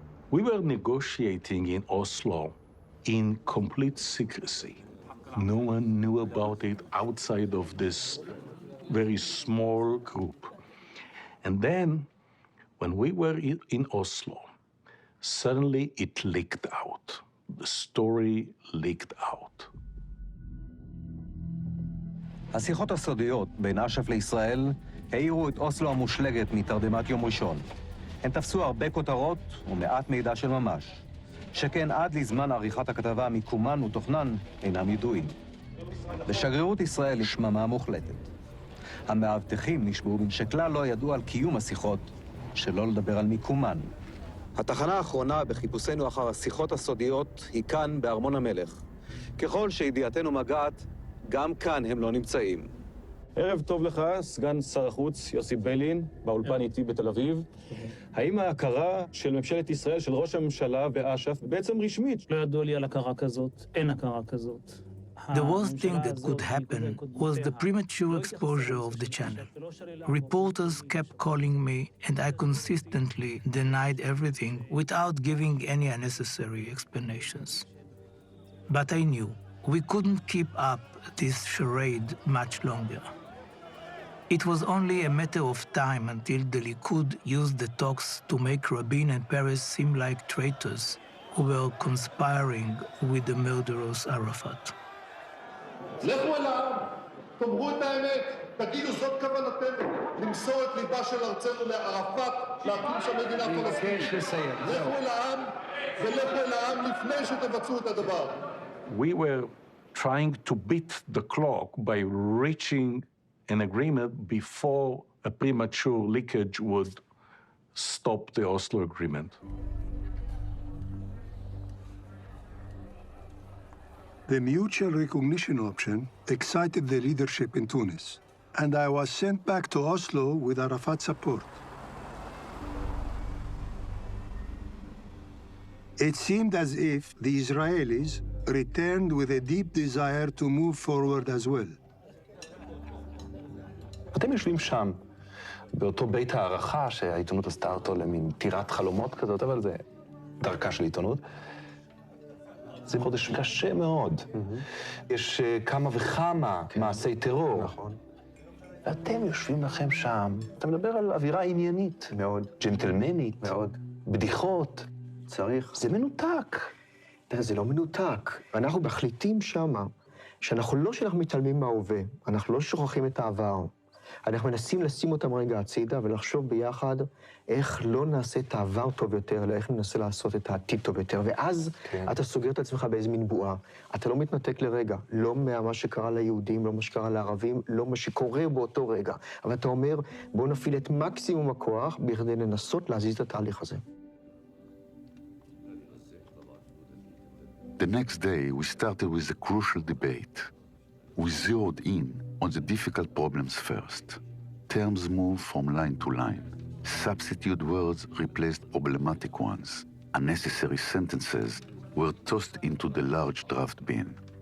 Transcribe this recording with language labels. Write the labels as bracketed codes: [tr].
[en] We were negotiating in Oslo in complete secrecy. No one knew about it outside of this very small group. And then, when we were in Oslo, suddenly it leaked out. The story leaked out. [he] השיחות הסודיות בין אש"ף לישראל העירו את אוסלו המושלגת מתרדמת יום ראשון. הן תפסו הרבה כותרות ומעט מידע של ממש. שכן עד לזמן עריכת הכתבה מיקומן ותוכנן אינם ידועים. בשגרירות ישראל היא שממה מוחלטת. המאבטחים נשבעו שכלל לא ידעו על קיום השיחות, שלא לדבר על מיקומן. התחנה האחרונה בחיפושנו אחר השיחות הסודיות היא כאן בארמון המלך. ככל שידיעתנו מגעת, גם כאן הם לא נמצאים. ערב טוב לך, סגן שר החוץ יוסי ביילין, באולפן איתי בתל אביב. האם ההכרה של ממשלת ישראל, של ראש הממשלה ואש"ף, בעצם רשמית? לא ידוע לי על הכרה כזאת, אין הכרה כזאת. [en] The worst thing that could happen was the premature exposure of the channel. Reporters kept calling me, and I consistently denied everything without giving any unnecessary explanations. But I knew we couldn't keep up this charade much longer. It was only a matter of time until the Likud used the talks to make Rabin and Peres seem like traitors who were conspiring with the murderous Arafat. [he] לכו אל העם, תאמרו את האמת, תגידו זאת כוונתנו, למסור את ליבה של ארצנו לערפאת, להקים שם מדינה פלסטינית. לכו אל העם ולכו אל העם לפני שתבצעו את הדבר. [en] We were trying to beat the clock by reaching an agreement before a premature leakage would stop the Oslo Agreement. The mutual recognition option excited the leadership in Tunis, and I was sent back to Oslo with Arafat's support. It seemed as if the Israelis returned with a deep desire to move forward as well. [he] אתם יושבים שם, באותו בית הערכה שהעיתונות עשתה אותו למין טירת חלומות כזאת, אבל זה דרכה של עיתונות. זה חודש קשה מאוד. יש כמה וכמה מעשי טרור. נכון. ואתם יושבים לכם שם, אתה מדבר על אווירה עניינית. מאוד. ג'נטלמנית. מאוד. בדיחות. צריך. זה מנותק. זה לא מנותק. אנחנו מחליטים שמה שאנחנו מתעלמים מההווה, אנחנו לא שוכחים את העבר. אנחנו מנסים לשים אותם רגע הצידה ולחשוב ביחד איך לא נעשה את העבר טוב יותר, אלא איך ננסה לעשות את העתיד טוב יותר. ואז אתה סוגר את עצמך באיזו מין בועה. אתה לא מתנתק לרגע, לא מה שקרה ליהודים, לא מה שקרה לערבים, לא מה שקורה באותו רגע. אבל אתה אומר, בואו נפעיל את מקסימום הכוח בכדי לנסות להזיז את התהליך הזה. [en] The next day, we started with a crucial debate. We zeroed in on the difficult problems first. Terms moved from line to line. Substitute words replaced problematic ones. Unnecessary sentences were tossed into the large draft bin.